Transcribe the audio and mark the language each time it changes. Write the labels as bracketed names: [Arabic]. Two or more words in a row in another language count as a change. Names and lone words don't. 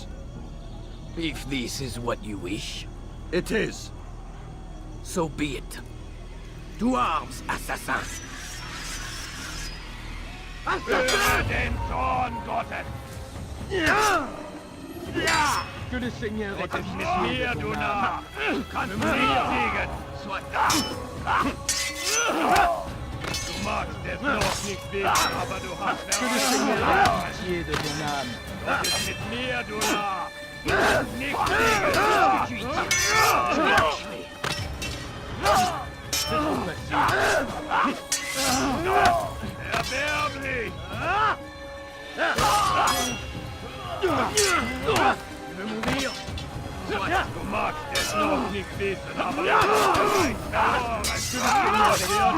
[English] If this is what you wish. It is. So be it. To arms, assassins! [German] Den Zorn Gottes! [French] Que le Seigneur ait [German] Mit mir, du Narr! Du kannst mich siegen! Du magst es noch nicht wissen, aber du hast [French] Que le Seigneur ait pitié de ton âme. [German] Gott ist mit mir, du Narr! Du kannst nicht siegen! Erbärmlich! Du magst es noch nicht wissen, aber du hast bereits verloren.